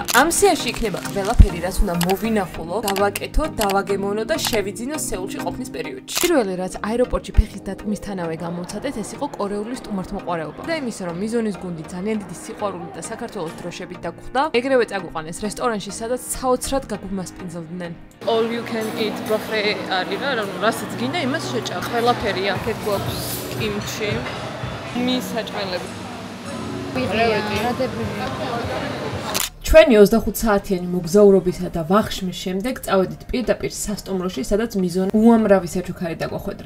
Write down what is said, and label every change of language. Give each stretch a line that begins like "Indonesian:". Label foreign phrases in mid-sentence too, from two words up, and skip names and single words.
Georgian: ამ სიაში იქნება ყველაფერი, რაც უნდა მოვინახულო, გავაკეთო, დავაგემოვნო და შევიძინო სეულში ყოფნის პერიოდში. პირველი რაც აეროპორტში ფეხის დათმისთანავე გამოვცადეთ, ეს იყო კორეული სტუმართმოყვარეობა. და იმის რომ მიზონის გუნდი ძალიან დიდი სიყვარულით და საქართველოს დროშებით დაგვხვდა, ეგრევე წაგვიყვანეს რესტორანში, სადაც საოცრად გაგუმასპინძლდნენ.
English: All you can eat buffet
Georgian: არის რა, რასაც გინდა, იმას შეჭამ. ყველაფერი აქეთ გვაქვს კიმჩი, მის საჭმელები. ჩვენი 25 საათიანი მოგზაურობისა და ვახშმის შემდეგ წავედით პირდაპირ სასტუმროში, სადაც მიზონ უამრავი საჩუქარი დაგვახვედრა.